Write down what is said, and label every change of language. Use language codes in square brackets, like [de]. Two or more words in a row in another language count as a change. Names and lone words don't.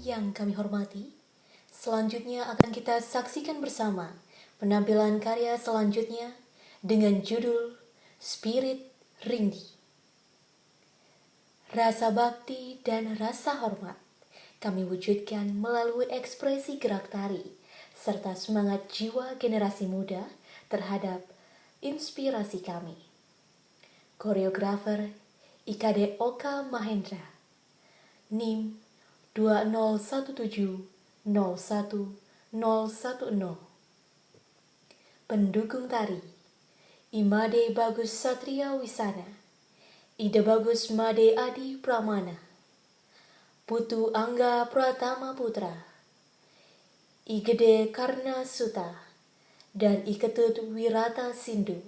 [id] yang kami hormati, selanjutnya akan kita saksikan bersama penampilan karya selanjutnya dengan judul Spirit Ringgi. Rasa bakti dan rasa hormat kami wujudkan melalui ekspresi gerak tari serta semangat jiwa generasi muda terhadap inspirasi kami. Koreografer IKD Oka Mahendra, NIM 201701010. Pendukung tari Imade Bagus Satria Wisana, Ida Bagus Made Adi Pramana, Putu Angga Pratama Putra, Igede Karna Suta, dan Iketut Wirata Sindu.